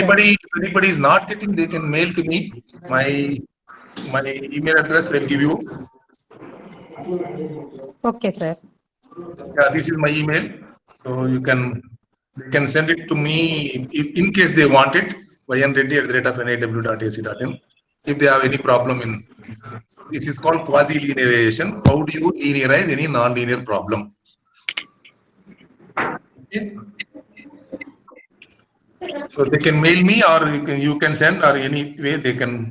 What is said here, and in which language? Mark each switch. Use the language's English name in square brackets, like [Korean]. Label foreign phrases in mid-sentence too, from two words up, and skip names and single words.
[English] anybody is not getting, they can mail to me. My email address I'll give you. Okay, sir. Yeah, this is my email. So you can send it to me in case they want it. ynreddy@naw.ac.in. If they have any problem in this is called quasi-linearization. How do you linearize any non-linear problem? Okay. So they can mail me, or you can send, or any way they can.